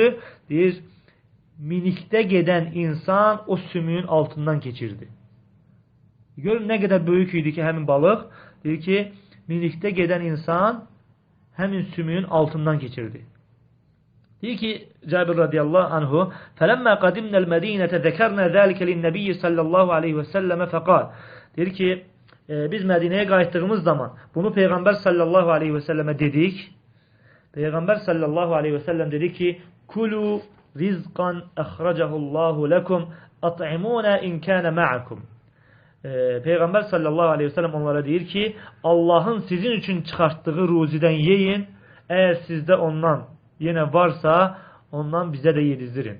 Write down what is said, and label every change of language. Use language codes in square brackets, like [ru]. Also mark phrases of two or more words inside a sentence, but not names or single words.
[az] Deyir, minikdə gedən insan o sümüyün altından keçirdi. Görün nə qədər böyük idi ki, həmin balıq. Deyir ki, minikdə gedən insan həmin sümüyün altından keçirdi. Deyir ki, Cabir [ar] رضي الله عنه, فلما قدمنا المدينة ذكرنا ذلك للنبي صلى الله عليه وسلم فقال [az] Deyir ki, biz Mədinəyə qayıtdığımız zaman bunu Peyğəmbər [ar] صلى الله عليه وسلم [az] dedik. [ar] Peyğəmbər صلى الله عليه وسلم [az] dedi ki, [ar] كلوا رزقا أخرجه الله لكم أطعمونا إن كان معكم. [az] Peyğəmbər [ar] صلى الله عليه وسلم [az] onlara deyir ki, Allahın sizin üçün çıxartdığı ruzidən yeyin, əgər sizdə ondan yenə varsa, ondan bizə də yedizdirin.